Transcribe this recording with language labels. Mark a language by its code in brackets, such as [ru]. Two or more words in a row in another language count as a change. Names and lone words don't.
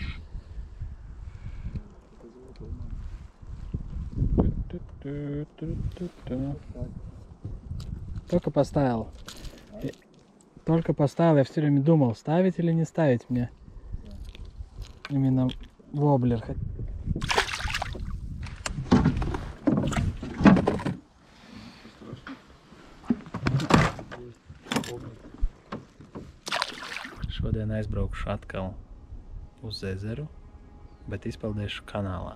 [ru] Это золотой надо. Ту-ту-ту-ту-ту. Так. Только поставил. Только поставил, я все время думал, ставить или не ставить мне. Именно воблер. [lv] Šodien aizbraukšu atkal uz ezeru, bet izpeldēšu kanālā.